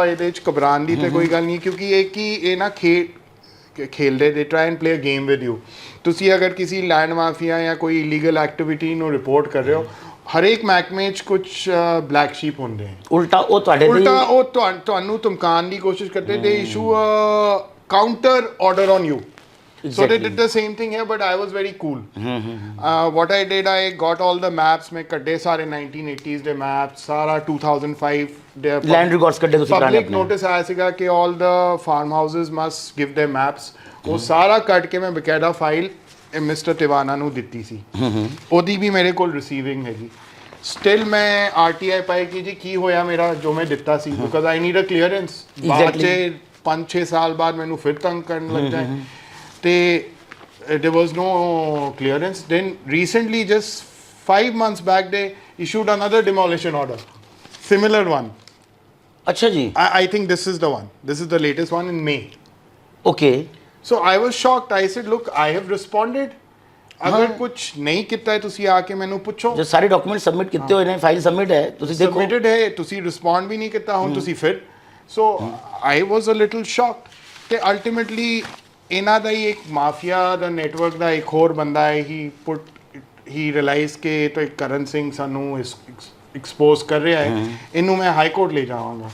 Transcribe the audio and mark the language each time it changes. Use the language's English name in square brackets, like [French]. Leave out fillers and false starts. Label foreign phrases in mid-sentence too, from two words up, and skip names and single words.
[Punjabi] ਇਹਦੇ ਚ ਘਬਰਾਉਣ ਦੀ ਤੇ ਕੋਈ ਗੱਲ ਨਹੀਂ, ਕਿਉਂਕਿ ਇਹ ਨਾ ਖੇਲਦੇ [English] they try and play a game with you. [Punjabi] ਤੁਸੀਂ ਅਗਰ ਕਿਸੇ [English] land mafia [Punjabi] ਜਾਂ ਕੋਈ [English] illegal activity [Punjabi] ਨੂੰ ਰਿਪੋਰਟ ਕਰ ਰਹੇ ਹੋ, ਹਰੇਕ ਮਹਿਕਮੇ 'ਚ ਕੁਝ [English] black sheep [Punjabi] ਹੁੰਦੇ ਹੈ। ਉਲਟਾ ਉਹ ਤੁਹਾਨੂੰ ਧਮਕਾਉਣ ਦੀ ਕੋਸ਼ਿਸ਼ ਕਰਦੇ, [English] they issue counter order on you. So they did the same thing here, but I was very cool. What I did, I got all the maps. [Punjabi] मैं ਕੱਢੇ ਸਾਰੇ 1980s ਦੇ maps, ਸਾਰਾ 2005 ਦੇ [English] land records [Punjabi] ਕੱਢੇ ਤੁਸੀਂ ਪੁਰਾਣੇ [English] public notice [Punjabi] ਆਇਆ ਸੀਗਾ ਕਿ [English] all the farm houses must give their maps. [Punjabi] ਉਹ ਸਾਰਾ ਕੱਢ ਕੇ ਮੈਂ ਬਕਾਇਦਾ ਫਾਈਲ ਮਿਸਟਰ ਟਿਵਾਨਾ ਨੂੰ ਦਿੱਤੀ ਸੀ। ਉਹਦੀ ਵੀ ਮੇਰੇ ਕੋਲ ਰਿਸੀਵਿੰਗ ਹੈਗੀ। ਸਟਿਲ ਮੈਂ ਆਰਟੀਆਈ ਪਾਈ ਕਿ ਜੀ ਕੀ ਹੋਇਆ ਮੇਰਾ ਜੋ ਮੈਂ ਦਿੱਤਾ ਸੀ, [English] because I need a clearance. [Punjabi] ਬਾਅਦ 'ਚ 5-6 ਸਾਲ ਬਾਅਦ ਮੈਨੂੰ ਫਿਰ ਤੰਗ ਕਰਨ ਲੱਗ ਜਾਏ ਤੇ [English] there was no clearance. Then recently, just 5 months back, they issued another demolition order, similar one. [Hindi] अच्छा जी, [English] I think this is the one. This is the latest one in May. okay. So I was shocked. I said, look, I have responded. [Hindi] अगर कुछ नहीं [Punjabi] ਕੀਤਾ ਹੈ ਤੁਸੀਂ ਆ ਕੇ ਮੈਨੂੰ ਪੁੱਛੋ। ਜੋ ਸਾਰੇ ਡਾਕੂਮੈਂਟ ਸਬਮਿਟ ਕੀਤੇ ਹੋਏ ਨੇ, ਫਾਈਲ ਸਬਮਿਟ ਹੈ, ਤੁਸੀਂ ਦੇਖੋ। ਸਬਮਿਟਡ ਹੈ, ਤੁਸੀਂ ਰਿਸਪੌਂਡ ਵੀ ਨਹੀਂ ਕੀਤਾ, ਹੁਣ ਤੁਸੀਂ ਫਿਰ। [English] so I was a little shocked [Punjabi] ਕਿ ਅਲਟੀਮੇਟਲੀ ਇਹਨਾਂ ਦਾ ਹੀ ਇੱਕ ਮਾਫੀਆ ਦਾ ਨੈਟਵਰਕ ਦਾ ਇੱਕ ਹੋਰ ਬੰਦਾ ਹੈ। [English] he realise [Punjabi] ਕਿ ਇਹ ਤਾਂ ਕਰਨ ਸਿੰਘ ਸਾਨੂੰ ਐਕਸਪੋਜ਼ ਕਰ ਰਿਹਾ ਹੈ, ਇਹਨੂੰ ਮੈਂ [English] high court [Punjabi] ਲੈ ਜਾਵਾਂਗਾ।